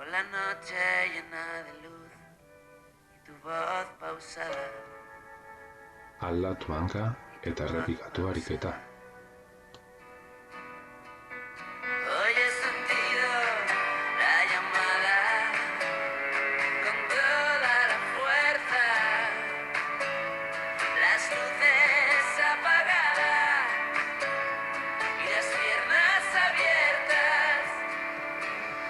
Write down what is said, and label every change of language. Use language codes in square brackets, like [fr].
[es] noche llena de luz y tu voz pausada. [eu] Aldatu hanka eta errepikatu ariketa. [es] Hoy he sentido la llamada con toda la fuerza, las luces apagadas y las piernas abiertas.